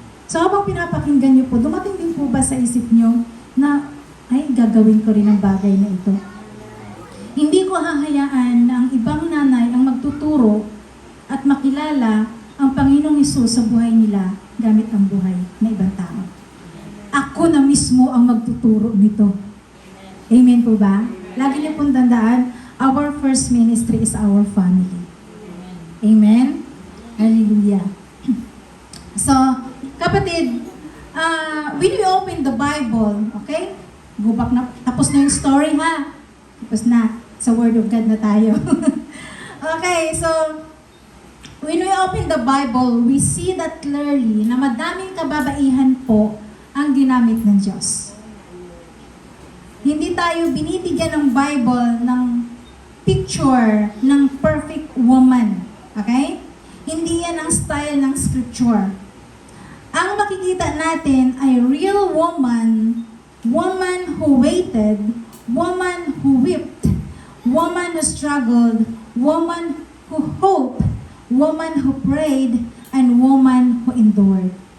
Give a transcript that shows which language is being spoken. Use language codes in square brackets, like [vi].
[tl] So habang pinapakinggan niyo po, dumating din po ba sa isip niyo na, ay, gagawin ko rin ang bagay na ito. Hindi ko hahayaan na ang ibang nanay ang magtuturo at makilala ang Panginoong Hesus sa buhay nila gamit ang buhay ng ibang tao. Ako na mismo ang magtuturo nito. Amen po ba? Lagi niyo pong tandaan, [en] our first ministry is our family. Amen? Hallelujah. So, kapatid, when we open the Bible, okay? Go back [tl] na, tapos na yung story ha. Tapos na, sa Word of God na tayo. [en] Okay, so, when we open the Bible, we see that clearly [tl] na madaming kababaihan po ang ginamit ng Diyos. Hindi tayo binibigyan ng Bible ng picture ng [en] perfect woman. [tl] Okay? Hindi yan ang style ng scripture. Ang makikita natin ay [en] real woman, woman who waited, woman who wept, woman who struggled, woman who hoped, woman who prayed, and woman who endured.